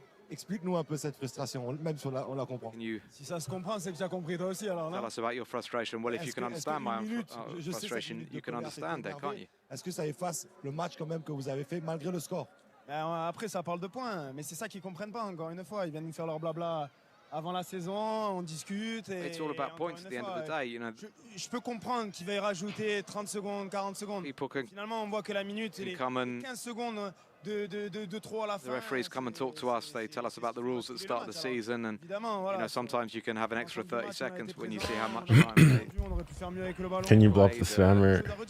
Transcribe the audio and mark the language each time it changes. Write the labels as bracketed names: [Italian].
[French] Explique-nous un peu cette frustration, même si on la comprend. Si ça se comprend, c'est que tu as compris toi aussi, alors. [English] Tell us about your frustration. Well, if you can understand my frustration, you can understand that, can't you? [French] Est-ce que ça efface le match quand même que vous avez fait malgré le score? Après, ça parle de points, mais c'est ça qu'ils comprennent pas. Encore une fois, ils viennent nous faire leur blabla avant la saison, on discute. [English] It's all about points at the end of the day, you know. [French] Je peux comprendre qu'ils veuillent rajouter 30 secondes, 40 secondes. Finalement, on voit que la minute, c'est 15 secondes. [English] The referees come and talk to us. They tell us about the rules at the start of the season, and you know, sometimes you can have an extra 30 seconds when you see how much time they... Can you block the spammer?